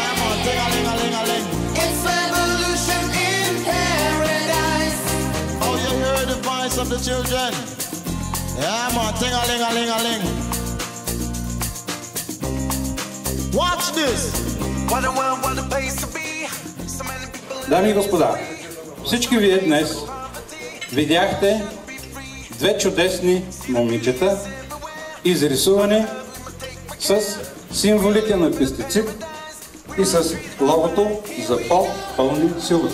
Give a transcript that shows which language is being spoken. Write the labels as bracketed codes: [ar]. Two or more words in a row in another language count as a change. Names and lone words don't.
[en] It's revolution in paradise. Oh, you hear the voice of the children? Yeah, man, ting-a-ling-a-ling-a-ling. Watch this. What a world, what a place to be. So many people. [bg] Дами и господа, всички вие днес видяхте две чудесни момичета, изрисувани с символите на пестицид и с логото за по-пълни силози.